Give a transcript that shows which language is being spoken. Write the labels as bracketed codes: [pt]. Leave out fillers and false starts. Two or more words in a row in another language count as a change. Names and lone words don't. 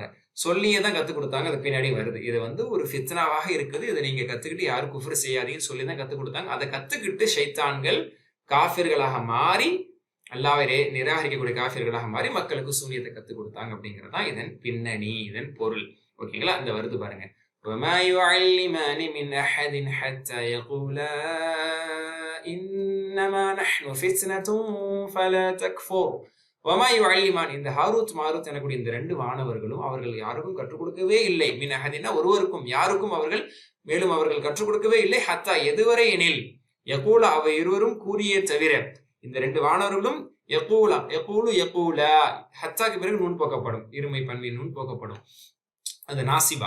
[ta] சொல்லியே தான் கற்றுக் கொடுத்தாங்க. அது பின்னாடி வருது. இது ஒரு ஃபித்னாவாக இருக்குது. இதை நீங்க கத்துக்கிட்டு யாரும் குஃப்ர் செய்யாதீங்கன்னு சொல்லி தான் கற்றுக் கொடுத்தாங்க. அதை கத்துக்கிட்டு ஷைத்தான்கள் காஃபிர்களாக மாறி, அல்லாஹ்வை நிராகரிக்கக்கூடிய காஃபிர்களாக மாறி மக்களுக்கு சூனியத்தை கற்றுக் கொடுத்தாங்க அப்படிங்கிறது தான் இதன் பின்னணி, இதன் பொருள். ஓகேங்களா, இந்த வருது பாருங்க. [ar] وَمَا يُعَلِّمَانِ مِنْ أَحَدٍ حَتَّى يَقُولَا إِنَّمَا نَحْنُ فِتْنَةٌ فَلَا تَكْفُرْ. وَمَا يُعَلِّمَانِ, [ta] இந்த ஹாரூத் மாரூத் எனக்கூடிய இந்த 2 மாணவர்களும் அவர்கள் யாருக்கும் கற்றுக் கொடுக்கவே இல்லை. [ar] مِنْ أَحَدٍ [ta] ஒருவருக்கும் யாருக்கும் மேலும் அவர்கள் கற்றுக் கொடுக்கவே இல்லை. ஹத்தா எதுவரை எனில், யகூலா அவை இருவரும் கூறிய தவிர, இந்த 2 மாணவர்களும் யகூலா ஹத்தாக்கு பிறகு நூன் போக்கப்படும், இருமை பன்மை நூன் போக்கப்படும், அது நாசிபா.